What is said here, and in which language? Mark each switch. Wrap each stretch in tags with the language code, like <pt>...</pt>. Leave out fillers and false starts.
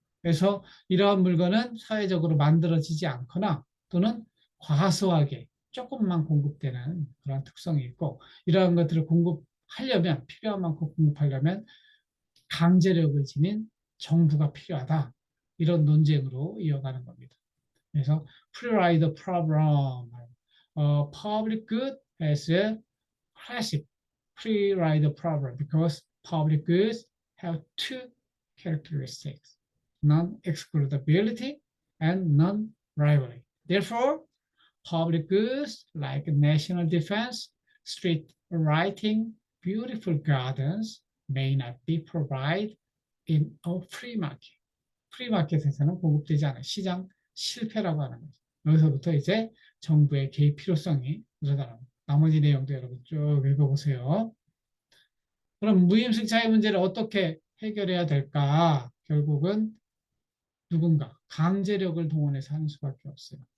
<ko>그래서 이러한 물건은 사회적으로 만들어지지 않거나 또는 과소하게 조금만 공급되는 그런 특성이 있고 이러한 것들을 공급하려면 필요한 만큼 공급하려면 강제력을 지닌 정부가 필요하다. 이런 논쟁으로 이어가는 겁니다.</ko> <en>그래서 pre-ride problem, public good as a classic pre-ride problem because public goods have two characteristics, non-excludability and non-rivalry. Therefore, public goods like national defense, street lighting, beautiful gardens may not be provided in a free market.</en> <ko>프리마켓에서는 공급되지 않은 시장 실패라고 하는 거죠. 여기서부터 이제 정부의 개입 필요성이 늘어나는 나머지 내용도 여러분 쭉 읽어보세요. 그럼 무임승차의 문제를 어떻게 해결해야 될까? 결국은 누군가 강제력을 동원해서 하는 수밖에 없어요.</ko>